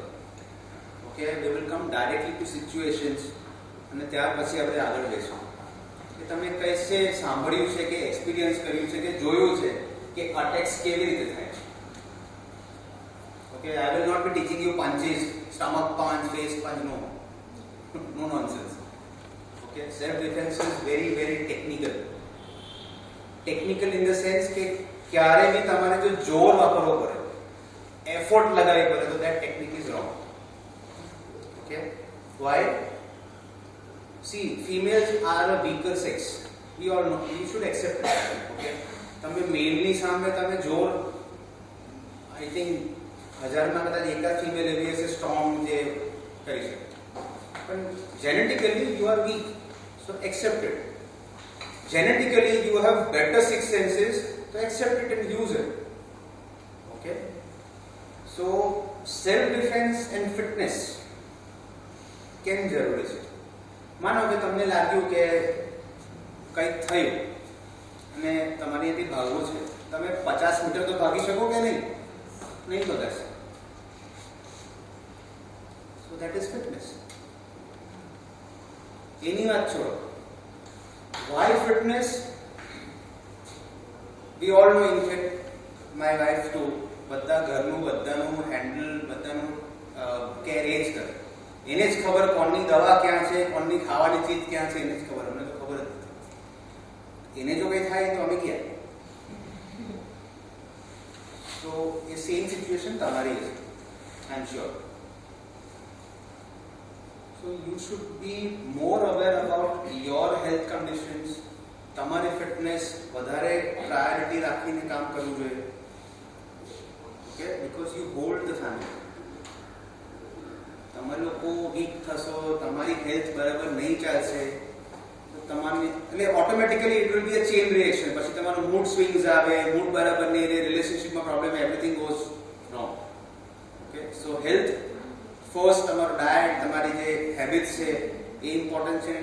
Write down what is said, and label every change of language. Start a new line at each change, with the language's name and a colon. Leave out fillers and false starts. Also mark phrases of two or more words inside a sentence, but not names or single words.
Gujarati: ઓકે,
English: we will come directly to situations
Gujarati: અને ત્યાર પછી આપણે આગળ જઈશું કે તમે કઈસે સાંભળ્યું છે કે એક્સપિરિયન્સ કર્યું છે કે જોયું છે કે અટેક્સ કેવી રીતે થાય છે.
English: Okay, I will not be teaching you punches, stomach punch, face punch, no nonsense. Okay, self-defense is very, very technical.
Gujarati: Technical in the sense કે ક્યારે બી તમારે જો જોર વાપરવો પડે, એફર્ટ લગાવવી પડે, તો
English: that technique is wrong. Okay, why? See, females are a weaker sex. We all know. You should accept that.
Gujarati: Okay, તમે મેલની સામે તમે જોર, I think 1000 માં કદાચ એકાદ ફિમેલ એવી હશે સ્ટ્રોંગ જે કરી શકે, પણ
English: genetically you are weak. So accept it. Genetically you have better six senses, so accept it and use it.
Gujarati: Okay, so
English: self defense and fitness
Gujarati: કેમ જરૂરી છે? માનો કે તમને લાગ્યું કે કંઈક થયું અને તમારે અહીંથી ભાગવું છે, તમે 50 મીટર તો ભાગી શકો કે નહીં? નહીં ભાગી.
English: So that is fitness.
Gujarati: એની વાત છોડો.
English: Why fitness? We all know, in fact, my wife too,
Gujarati: બધા ઘરનું બધાનું હેન્ડલ બધાનું કેરેજ કરે. એને જ ખબર કોણની દવા ક્યાં છે, કોણની ખાવાની ચીજ ક્યાં છે, એને જ ખબર. અમને તો ખબર જ નથી. એને જો કંઈ થાય તો અમે ક્યાં? તો એ સેમ સિચ્યુએશન તમારી છે,
English: I am sure. So you should be more aware about your health conditions.
Gujarati: તમારી ફિટનેસ વધારે પ્રાયોરિટી રાખીને કામ કરવું જોઈએ.
English: Okay, because you hold the family.
Gujarati: તમે લોકો વીક થશો, તમારી હેલ્થ બરાબર નહીં ચાલશે તો તમારી એટલે ઓટોમેટિકલી
English: it will be a chain reaction.
Gujarati: પછી તમારો
English: mood swings
Gujarati: આવે, મૂડ બરાબર નહીં રહે, રિલેશનશિપમાં પ્રોબ્લેમ,
English: everything goes wrong. okay, so health first,
Gujarati: તમારો ડાયટ, તમારી જે હેબિટ્સ છે એ ઇમ્પોર્ટન્ટ છે.